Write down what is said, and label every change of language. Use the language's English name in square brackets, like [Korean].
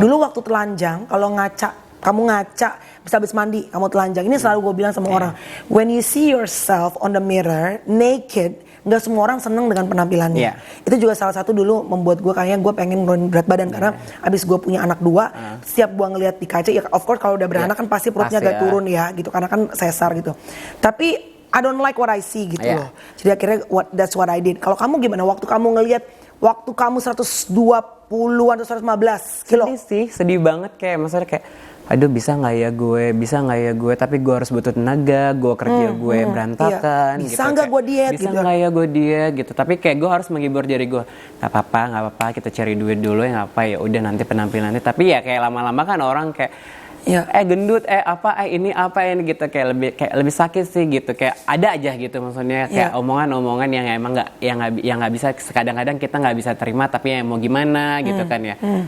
[Indonesian] Dulu waktu telanjang, kalau kamu ngaca habis mandi kamu telanjang, ini selalu gue bilang sama orang, [English] when you see yourself on the mirror naked, [Indonesian] nggak semua orang seneng dengan penampilannya. Itu juga salah satu dulu membuat gue kayaknya gue pengen nurunin berat badan karena abis gue punya anak 2, setiap gue ngeliat di kaca, ya of course kalau udah beranak kan pasti perutnya agak turun ya gitu, karena kan sesar gitu. Tapi [English] I don't like what I see [Indonesian] gitu loh. Jadi akhirnya [English] that's what I did. [Indonesian] Kalau kamu gimana waktu kamu ngelihat waktu kamu 120 atau 115 kilo? Sedih sih, sedih banget, kayak maksudnya kayak aduh bisa nggak ya gue, tapi gue harus butuh tenaga, gue kerja gue berantakan, bisa nggak gue diet, bisa nggak ya gue diet gitu, tapi kayak gue harus menghibur diri gue, nggak apa-apa kita cari duit dulu ya, nggak apa ya udah nanti penampilannya, tapi ya kayak lama-lama kan orang kayak gendut ini gitu, kayak lebih sakit sih gitu, kayak ada aja gitu, maksudnya kayak omongan-omongan yang emang nggak bisa, kadang-kadang kita nggak bisa terima, tapi ya mau gimana gitu kan ya.